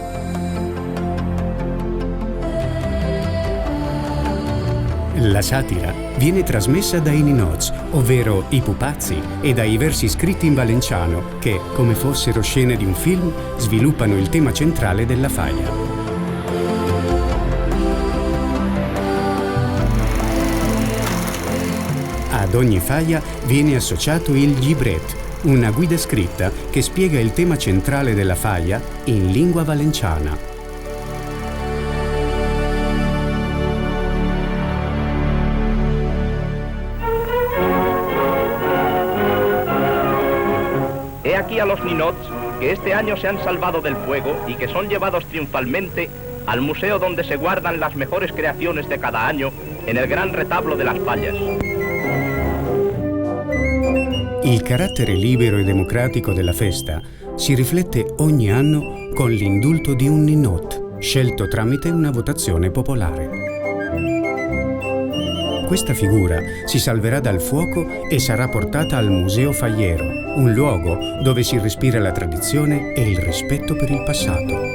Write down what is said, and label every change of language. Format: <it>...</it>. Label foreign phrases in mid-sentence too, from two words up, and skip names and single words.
<it>La satira viene trasmessa dai ninots, ovvero i pupazzi, e dai versi scritti in valenciano che, come fossero scene di un film, sviluppano il tema centrale della faglia. Ad ogni faglia viene associato il llibret, una guida scritta che spiega il tema centrale della faglia in lingua valenciana.</it> <es>He aquí a los ninots que este año se han salvado del fuego y que son llevados triunfalmente al museo donde se guardan las mejores creaciones de cada año en el gran retablo de las Fallas.</es> <it>Il carattere libero e democratico della festa si riflette ogni anno con l'indulto di un ninot, scelto tramite una votazione popolare. Questa figura si salverà dal fuoco e sarà portata al Museo Fagliero, un luogo dove si respira la tradizione e il rispetto per il passato.</it>